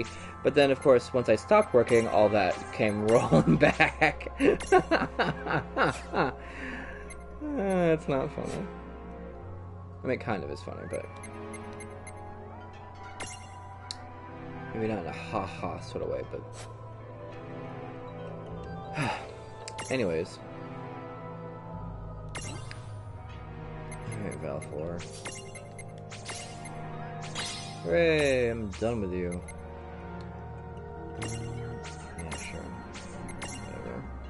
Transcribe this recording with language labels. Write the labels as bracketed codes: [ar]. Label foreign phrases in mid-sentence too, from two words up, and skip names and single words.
[en] But then, of course, once I stopped working, all that came rolling back. It's not funny. I mean, it kind of is funny, but... maybe not in a ha-ha sort of way, but... Anyways. Alright, Valfor. Hooray, I'm done with you. Yeah, sure. Whatever.